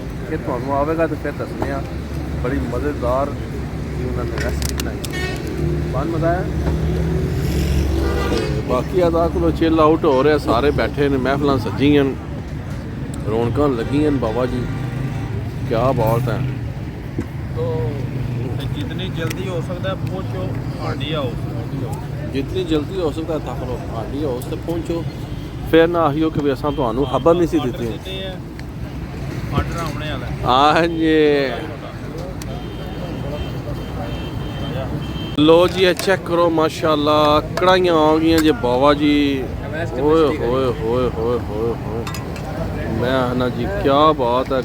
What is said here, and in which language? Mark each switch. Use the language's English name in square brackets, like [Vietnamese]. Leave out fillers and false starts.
[Punjabi] ਕਿ ਤੁਹਾਨੂੰ ਆਵੇਗਾ ਤਾਂ ਫਿਰ ਦੱਸਦੇ ਆ। ਬੜੀ ਮਜ਼ੇਦਾਰ ਉਹਨਾਂ ਨੇ ਰੈਸਪੀ ਬਣਾਈ, ਬਹੁਤ ਮਜ਼ਾ ਆਇਆ। ਬਾਕੀ ਅਦਾ ਕੋਲ ਚਿਲ ਆਊਟ ਹੋ ਰਿਹਾ, ਸਾਰੇ ਬੈਠੇ ਨੇ, ਮਹਿਫਲਾਂ ਸੱਜੀਆਂ, ਰੌਣਕਾਂ ਲੱਗੀਆਂ ਬਾਬਾ ਜੀ ਕਿਆ ਬਾਤ ਹੈ। [Hindi] जितनी जल्दी हो सकता है पहुंचो हांडी हाउस। जितनी जल्दी हो सकता है तक लो हांडी हाउस तक पहुंचो। [Punjabi] फिर ना आहियो कि असां ਤੁਹਾਨੂੰ ਖਬਰ ਨਹੀਂ ਸੀ ਦਿੱਤੀ। ਆਰਡਰ ਆਉਣੇ ਵਾਲਾ। ਹਾਂਜੀ ਲੋ ਜੀ ਇਹ ਚੈੱਕ ਕਰੋ ਮਾਸ਼ਾਅੱਲਾ ਕੜਾਈਆਂ ਆ ਗਈਆਂ ਜੇ ਬਾਬਾ ਜੀ। ਓਏ ਹੋਏ ਹੋਏ ਹੋਏ ਹੋਏ ਹੋਏ ਮੈਂ ਨਾ ਜੀ ਕਿਆ ਬਾਤ ਹੈ।